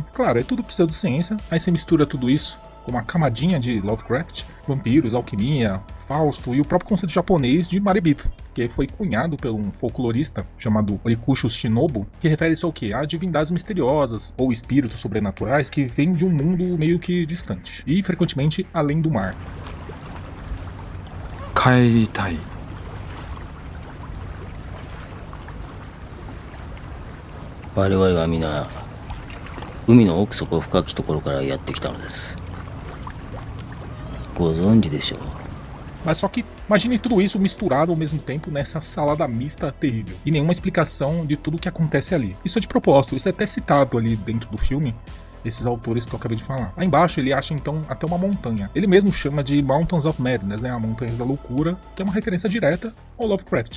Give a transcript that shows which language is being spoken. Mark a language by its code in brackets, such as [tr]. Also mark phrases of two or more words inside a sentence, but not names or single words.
[pt] Claro, é tudo pseudociência, aí você mistura tudo isso com uma camadinha de Lovecraft, vampiros, alquimia, Fausto e o próprio conceito japonês de Marebito, que foi cunhado por um folclorista chamado Rikusho Shinobu, que refere-se ao quê? A divindades misteriosas ou espíritos sobrenaturais que vêm de um mundo meio que distante e frequentemente além do mar. [ja] Kaeritai. 我々は皆海の奥底深きところからやってきたのです。ご存知でしょう。 [pt] Mas só que imagine tudo isso misturado ao mesmo tempo nessa salada mista terrível e nenhuma explicação de tudo o que acontece ali. Isso é de propósito, isso é até citado ali dentro do filme, esses autores que eu acabei de falar. Lá embaixo ele acha então até uma montanha. Ele mesmo chama de Mountains of Madness, né, a Montanhas da Loucura, que é uma referência direta ao Lovecraft.